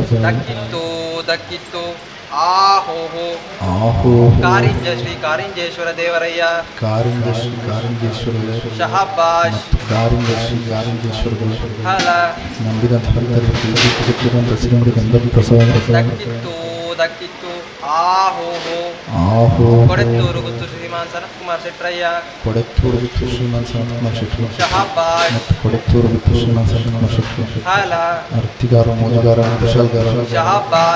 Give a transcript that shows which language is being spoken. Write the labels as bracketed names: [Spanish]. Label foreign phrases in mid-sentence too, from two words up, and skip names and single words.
[Tulu] ದಕ್ಕಿತ್ತು ದಕ್ಕಿತ್ತು ಆಹೋಹೋ ಆಹೋ ಕಾರಿಂಜ ಶ್ರೀ ಕಾರಿಂಜೇಶ್ವರ ದೇವರಯ್ಯ ಕಾರಿಂಜ ಶ್ರೀ ಕಾರಿಂಜೇಶ್ವರ ದೇವರು ಶಹಾಬಾಷ್ ಮತ್ತು ಕಾರಿಂಜ ಶ್ರೀ ಕಾರಿಂಜೇಶ್ವರ ದೇವರು ಹಾಲ [Kannada] ನಂಬಿದಂಥ ಭಕ್ತರಿಗೆ ಪ್ರೀತಿ ಇಟ್ಟು ಕೊಟ್ಟಿರುವಂಥ ಸಿಗುವಂಥ ಪ್ರಸಾದ [Tulu] ದಕ್ಕಿತ್ತು ದಕ್ಕಿತ್ತು ಆಹೋಹೋ ಆಹೋ ಕೊಡೆತ್ತೂರು ಗುತ್ತು ಶ್ರೀಮಾನ್ ಸನತ್ ಕುಮಾರ್ ಶೆಟ್ರಯ್ಯ ಕೊಡೆತ್ತೂರು ಬಿತ್ತು ಶ್ರೀಮಾನ್ ಸನತ್ಕುಮಾರ್ ಶೆಟ್ಟಿ ಶಹಾಬಾಷ್ ಮತ್ತು ಕೊಡೆತ್ತೂರು ಬಿತ್ತು ಶ್ರೀಮಾನ್ ಸನತ್ಕುಮಾರ್ ಶೆಟ್ಟಿ ಹಾಲ ಅರ್ತಿಗಾರ ಮೋದಿಗಾರ ಕುಶಲ್ಗಾರ ಶಹಾಬಾಷ್